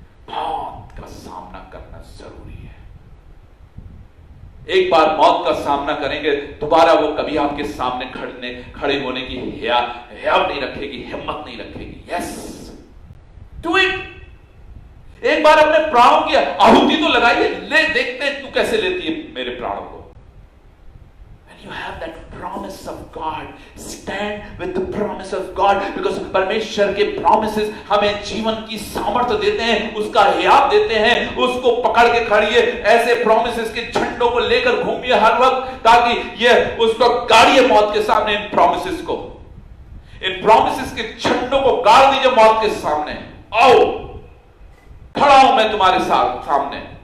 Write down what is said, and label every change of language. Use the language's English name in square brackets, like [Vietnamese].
[Hindi] मौत का सामना करना जरूरी है। एक बार मौत का सामना करेंगे, दोबारा वो कभी आपके सामने खड़े होने की हियाव नहीं रखेगी, हिम्मत नहीं रखेगी। [English] Yes, do it. [Hindi] एक बार अपने प्राणों की आहुति तो लगाइए। ले, देखते हैं तू कैसे लेती है मेरे प्राणों को। [English] When you have that promise of God, stand with the promise of God, because [Hindi] परमेश्वर के promises हमें जीवन की सामर्थ्य देते हैं, [English] उसका हियाव देते हैं। [Hindi] उसको पकड़ के खड़िए। ऐसे promises के झंडों को लेकर घूमिए हर वक्त, ताकि ये उसको गाड़िए मौत के सामने। इन promises को, इन promises के झंडों को गाड़ दीजिए मौत के सामने। आओ, खड़ा हूं मैं तुम्हारे सामने।